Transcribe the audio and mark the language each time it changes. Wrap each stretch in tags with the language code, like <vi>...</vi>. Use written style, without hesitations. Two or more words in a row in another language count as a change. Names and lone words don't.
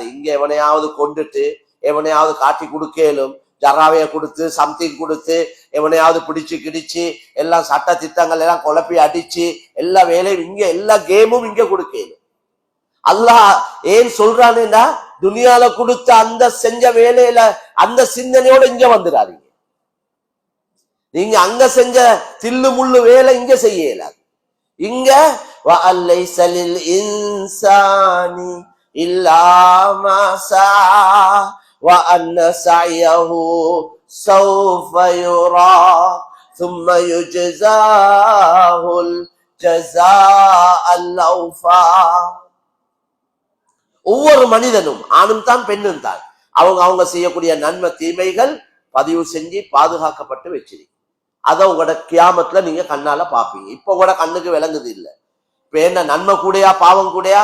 <ta>இங்க எவனையாவது கொண்டுட்டு எவனையாவது காட்டி கொடுக்கலும், ஜராவைய கொடுத்து சம்திங் கொடுத்து எவனையாவது பிடிச்சு கிடிச்சு எல்லாம் சட்ட திட்டங்கள் எல்லாம் குழப்பி அடிச்சு எல்லா வேலையும் இங்க எல்லா கேமும் இங்க கொடுக்கலும். அல்லாஹ் ஏன் சொல்றானுன்னா துனியால கொடுத்த அந்த செஞ்ச வேலையில அந்த சிந்தனையோட இங்க வந்துடாதீங்க. நீங்க அங்க செஞ்ச தில்லு முள்ளு வேலை இங்க செய்யல.</ta> <ar>இங்க وَأَلَّيْسَ لِلْإِنسَانِ إِلَّا مَا سَعَى وَأَنَّ سَعْيَهُ سَوْفَ يُرَى ثُمَّ يُجْزَاهُ الْجَزَاءَ الْأَوْفَى.</ar> <ta>ஒவ்வொரு மனிதனும் ஆணும் தான் பெண்ணும் தான் அவங்க செய்யக்கூடிய நன்மை தீமைகள் பதிவு செஞ்சு பாதுகாக்கப்பட்டு வச்சிருக்கு. அதை உங்களோட கியாமத்துல நீங்க கண்ணால பாப்பீங்க. இப்ப கூட கண்ணுக்கு விளங்குது இல்லை. இப்ப என்ன நன்மை கூடையா பாவம் கூடையா?</ta>